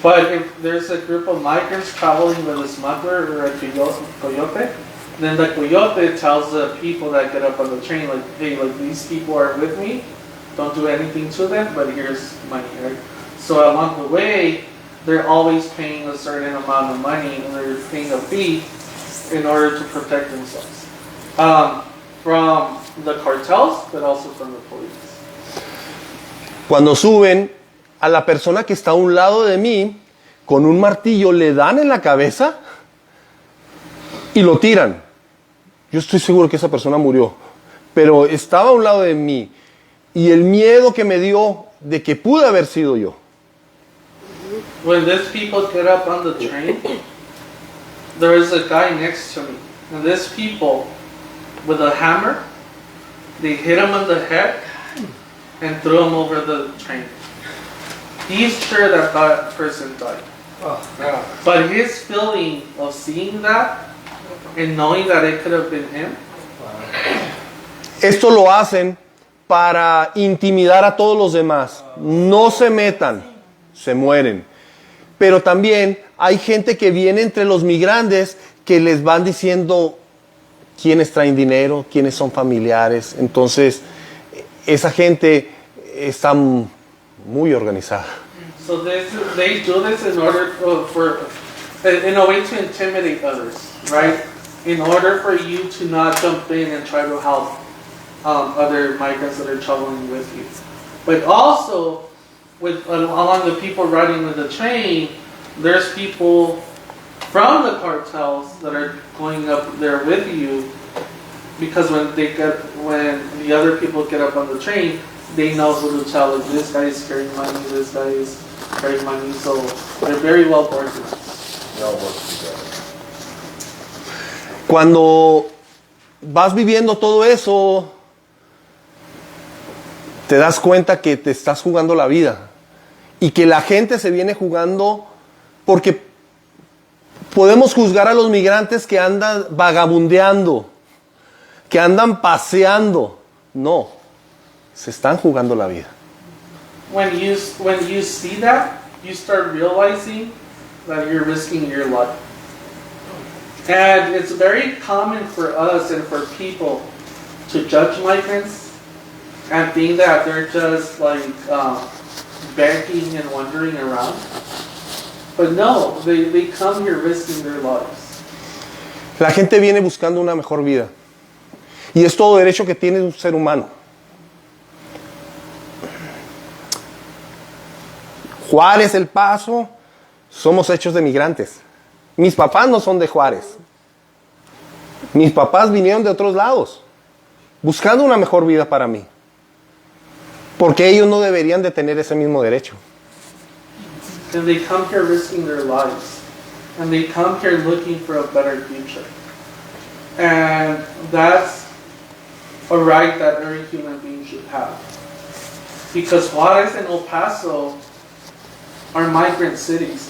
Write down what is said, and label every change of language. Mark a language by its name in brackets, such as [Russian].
[English] But if there's a group of migrants traveling with a smuggler or a coyote, then the coyote tells the people that get up on the train, like, hey, like these people are with me, don't do anything to them, but here's money, right? So along the way, they're always paying a certain amount of money, and they're paying a fee in order to protect themselves from the cartels, but also from the police. [Spanish] Cuando suben, a la persona que está a un lado de mí, con un martillo le dan en la cabeza y lo tiran. Yo estoy seguro que esa persona murió, pero estaba a un lado de mí y el miedo que me dio de que pude haber sido yo. [English] When these people get up on the train, there is a guy next to me, and these people with a hammer, they hit him on the head and threw him over the train. He's sure that that person died. Oh, yeah. But his feeling of seeing that and knowing that it could have been him. [Spanish] Esto lo hacen para intimidar a todos los demás. No se metan, se mueren. Pero también hay gente que viene entre los migrantes que les van diciendo quiénes traen dinero, quiénes son familiares. Entonces, esa gente está muy organizada. [English] So they do this in order in a way to intimidate others, right? In order for you to not jump in and try to help other migrants that are traveling with you. But also, along the people riding with the train, there's people from the cartels that are going up there with you, because when the other people get up on the train, they know who to tell. Like, this guy is carrying money, this guy is carrying money, so they're very well organized. [Spanish] Cuando vas viviendo todo eso, te das cuenta que te estás jugando la vida y que la gente se viene jugando, porque podemos juzgar a los migrantes que andan vagabundeando, que andan paseando. No, se están jugando la vida. [English] When you see that, you start realizing that you're risking your life. And it's very common for us and for people to judge migrants and think that they're just like begging and wandering around. But no, they come here risking their lives. [Spanish] La gente viene buscando una mejor vida. Y es todo derecho que tiene un ser humano. Juárez, El Paso, somos hechos de migrantes. Mis papás no son de Juárez. Mis papás vinieron de otros lados, buscando una mejor vida para mí. Porque ellos no deberían de tener ese mismo derecho. [English] And they come here risking their lives. And they come here looking for a better future. And that's a right that every human being should have. Because Juárez and El Paso are migrant cities.